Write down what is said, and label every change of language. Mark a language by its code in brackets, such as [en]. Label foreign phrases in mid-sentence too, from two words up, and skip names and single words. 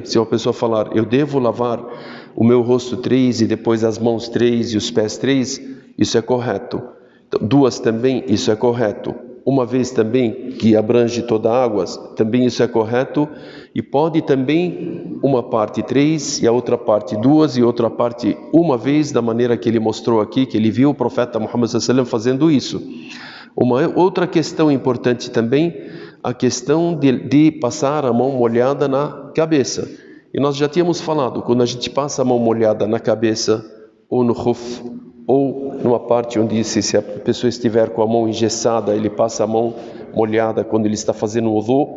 [pt] Se uma pessoa falar, eu devo lavar o meu rosto 3 e depois as mãos 3 e os pés 3, isso é correto. Então, 2 também, isso é correto. 1 vez também, que abrange toda a água, também isso é correto. E pode também uma parte 3 e a outra parte 2 e outra parte 1 vez, da maneira que ele mostrou aqui, que ele viu o profeta Muhammad [ar] صلى الله عليه وسلم [pt] fazendo isso. Uma outra questão importante também, a questão de passar a mão molhada na cabeça. E nós já tínhamos falado, quando a gente passa a mão molhada na cabeça, ou no khuf, ou numa parte onde se a pessoa estiver com a mão engessada, ele passa a mão molhada quando ele está fazendo o wudu.